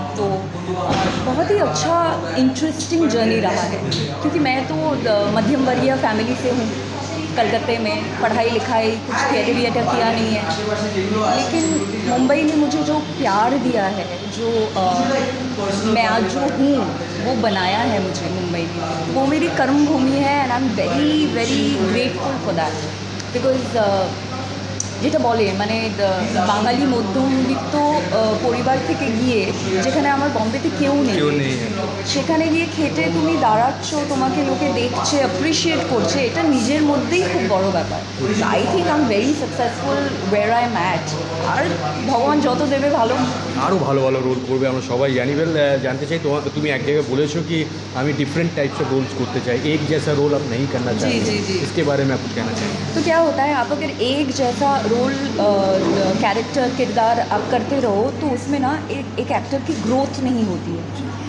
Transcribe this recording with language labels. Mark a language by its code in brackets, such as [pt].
[hi] तो बहुत ही अच्छा इंटरेस्टिंग जर्नी रहा है, क्योंकि मैं तो मध्यम वर्गीय फैमिली से हूँ। कलकत्ते में पढ़ाई लिखाई कुछ थिएटर किया नहीं है, लेकिन मुंबई ने मुझे जो प्यार दिया है, जो मैं आज जो हूँ वो बनाया है मुझे मुंबई में, वो मेरी कर्म भूमि है। [en] and I am very very grateful for that, because [bn] যেটা বলে মানে বাঙালি মধ্যবিত্ত পরিবার থেকে গিয়ে, যেখানে আমার বম্বেতে কেউ নেই, সেখানে গিয়ে খেটে তুমি দাঁড়াচ্ছ, তোমাকে লোকে দেখছে, অ্যাপ্রিসিয়েট করছে, এটা নিজের মধ্যেই খুব বড় ব্যাপার। [en] I think I am very successful where I am at. [bn] আর ভগবান যত দেবে ভালো, আরও ভালো ভালো রোল করবে, আমরা সবাই জানি। [hi] वेल, जानते चाहिए [bn] তুমি এক জায়গায় বলেছো [hi] कि আমি डिफरेंट टाइप्स ऑफ रोल्स करते चाहिए, एक जैसा रोल आप नहीं करना चाहिए। जी। इसके बारे में आप कुछ कहना चाहिए? तो क्या होता है, आप अगर एक जैसा रोल, कैरेक्टर, किरदार आप करते रहो, तो उसमें ना एक एक्टर की ग्रोथ नहीं होती है।